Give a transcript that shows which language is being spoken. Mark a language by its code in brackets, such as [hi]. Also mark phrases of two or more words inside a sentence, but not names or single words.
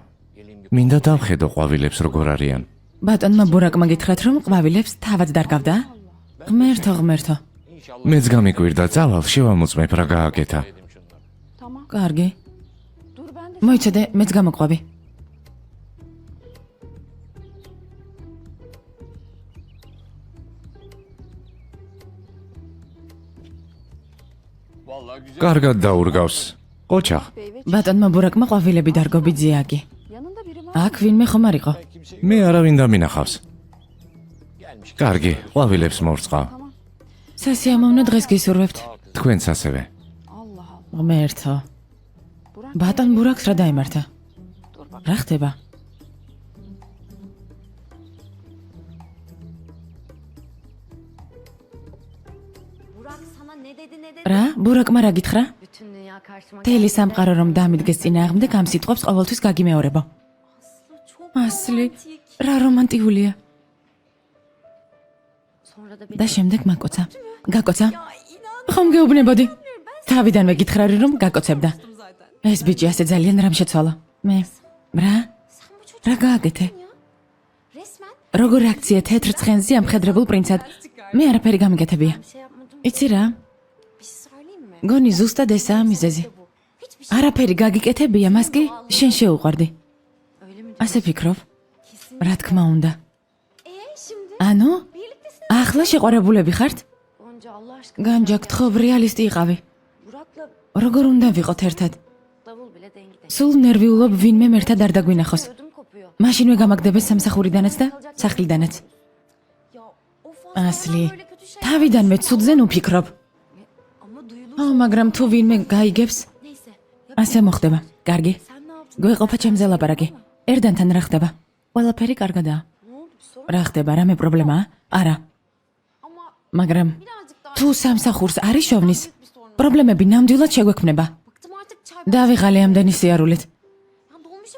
[ka] მინდა დავხედო ყვავილებს როგორ არიან. ბატონმა ბურაკმა გითხრათ რომ ყვავილებს თავად დარგავდა? ღმერთო, ღმერთო. მეც გამიკვირდა, წავალ შევამოწმებ რა გააკეთა. [tr] tamam. [ka] კარგი. [tr] Dur ben de [ka] მოიცადე, მეც გამოყვავი. კარგად დაურგავს. ოჩახ, ბატონმა ბურაკმა ყვავილები დარგო ბიძიაგი. [tr] yanında biri var. [ka] აქ ვინმე ხომ არ იყო? მე არავინ დამინახავს. კარგი, ყვავილებს მორწყავ. სასიამოვნო დღეს გისურვებთ. თქვენც ასევე. [tr] Allah Allah. [ka] ღმერთო. [tr] Burak [ka] ბატონ ბურაკს რა დაემართა? [tr] dur bak. [ka] რა ხდება? [tr] Burak sana ne dedi ne dedi? [ka] რა? ბურაკმა რა გითხრა? [tr] Bütün dünya karşıma [ka] მთელი სამყარო რომ დამიდგეს წინააღმდეგ ამ სიტყვებს ყოველთვის გაგიმეორებო. [tr] Aslı çok [ka] ასლი, [tr] romantik. [ka] რა რომანტიულია. [tr] Sonra da [ka] და შემდეგ მაკოცა. გაკოცა? [tr] Ya inan [ka] ხომ გეუბნებოდი? თავიდანვე გითხრარი რომ გაკოცებდა. [tr] zaten. [ka] ეს ბიჭი ასე ძალიან რამ შეცვალა. მე რა? [tr] Sen bu çocuğu [ka] რა გააკეთე? [tr] ya. Resmen [ka] როგორ აქცია თეთრ ცხენზე ამხედრებულ პრინცად? მე არაფერი გამიგეთებია. [tr] bir şey yapmadım. [ka] იცი რა? [tr] Bir şey söyleyeyim mi? [ka] გონი ზუსტად ესაა მიზეზი. [tr] Bu. Hiçbir şey [ka] არაფერი გაგიკეთებია, მას კი შენ შეუყვარდი. [tr] öyle mi? [ka] ასე ფიქრობ? [tr] Kesin. [ka] რა თქმა უნდა. [tr] Şimdi [ka] ანუ [tr] birliktesiniz. [ka] ახლა შეყვარებულები ხართ? [tr] Gonca Allah aşkına. [ka] განჯა გთხოვ რეალისტი იყავი. [tr] Burak'la [ka] როგორ უნდა ვიყოთ ერთად? სულ ნერვიულობ ვინმე ერთად არ დაგვინახოს. [tr] Ödüm kopuyor. [ka] მაშინვე გამაგდებეს სამსახურიდანაც და სახლიდანაც. [tr] Ya of [ka] ასლი, [tr] böyle kötü şey. [ka] თავიდანვე ცუდზე ვფიქრობ. [tr] Ama duyulur. [ka] მაგრამ თუ ვინმე გაიგებს, [tr] Neyse. Ya [ka] ასე მოხდება. კარგი. [tr] sen ne yaptın? [ka] გვეყოფა ჩემზე ლაპარაკი. ერდანთან რა ხდება? ყველაფერი კარგადაა. [tr] Ne oldu bir sorun? [ka] რა ხდება? რამე პრობლემაა? არა. [tr] Ama [ka] მაგრამ [tr] birazcık daha [ka] თუ სამსახურს არ იშოვნის, პრობლემები ნამდვილად შეგვექმნება. [tr] bıktım artık çay. [ka] დავიღალე ამდენი სიარულით. [tr] Ya dolmuşa